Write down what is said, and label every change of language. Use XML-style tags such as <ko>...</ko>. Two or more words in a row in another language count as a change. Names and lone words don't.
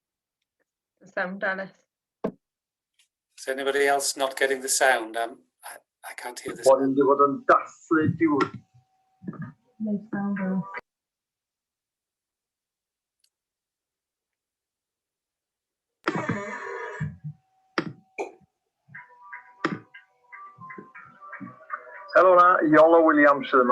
<en>Sound, Alice. Is anybody else not getting the sound? I can't hear this.</en> <cy>Bod ni'n mynd i fod yn dathlu diwrnod. Helo na, Iola Williams yma.</cy>